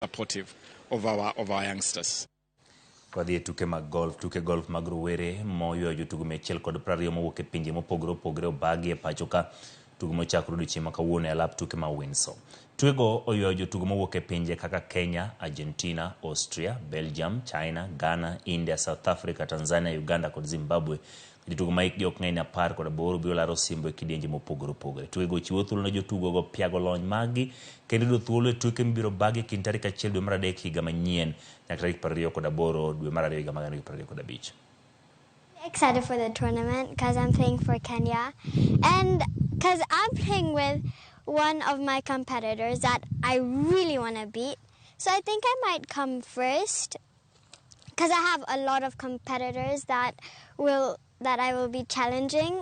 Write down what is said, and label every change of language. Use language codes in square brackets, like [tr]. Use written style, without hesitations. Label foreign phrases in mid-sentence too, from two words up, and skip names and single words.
[en] supportive of our youngsters. [luo] Wadhi e tuke mag golf, tuke golf mag rowere moyuayo jotugo 120 mowuok e pinje mopogore opogore obagi e pachoka. Tugo mochakore odiochieng' ma kawuono e alap tuke ma Windsor. Tukego oyuayo jotugo mowuok e pinje kaka Kenya, Argentina, Austria, Belgium, China, Ghana, India, South Africa, Tanzania, Uganda kod Zimbabwe. Jotugo ma hikgi ok ng'eny 18 biro laro osimbo e kidienje mopogore opogore. Tukego chiwo thuolo ne jotugogo piago lony maggi kendo yudo thuolo e tuke mibiro bagi kind tarik 1 dwe mar adek higa manyien nyaka tarik 28 dwe mar ariyo higa mar 2025. [en] Excited for the tournament because I'm playing for Kenya and because I'm playing with one of my competitors that I really want to beat. So I think I might come first because I have a lot of competitors that I will be challenging.